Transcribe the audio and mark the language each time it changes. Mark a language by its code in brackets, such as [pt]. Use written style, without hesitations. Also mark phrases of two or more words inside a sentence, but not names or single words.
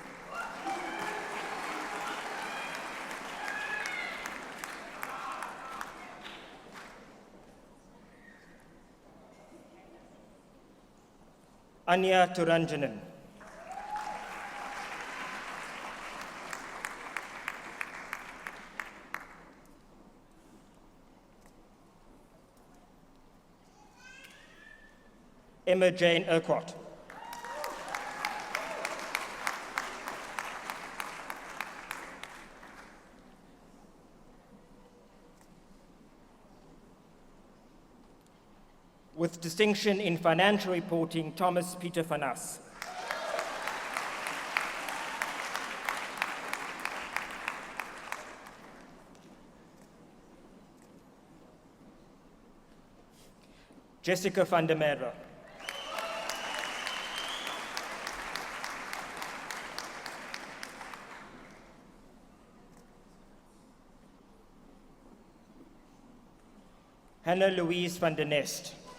[en] Anya Turanjanan. Emma Jane Urquhart. With distinction in financial reporting, Thomas Peter Fanas. Jessica van der Merwe. Hannah Louise van der Nest.